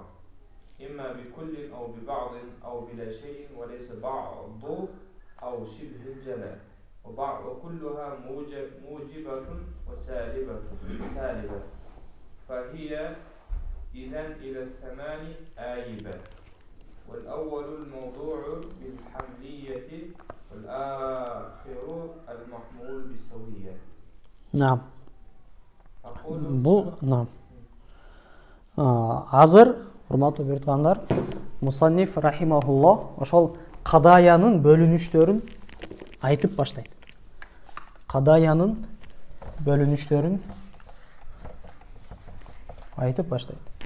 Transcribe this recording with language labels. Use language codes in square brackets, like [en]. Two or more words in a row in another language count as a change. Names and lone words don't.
[ar] إما بكل أو ببعض أو بلا شيء وليس بعض أو شبه الجلاء وكلها موجبة وسالبة فهي إذن إلى الثمان آيبة والأول الموضوع بالحملية والآخر المحمول بالسوية. نعم. نعم. [ky] Азыр, урматтуу биртугандар, Мусанниф рахимахуллах ошол кадаянын бөлүнүштөрүн айтып баштайт. Кадаянын бөлүнүштөрүн айтып баштайт.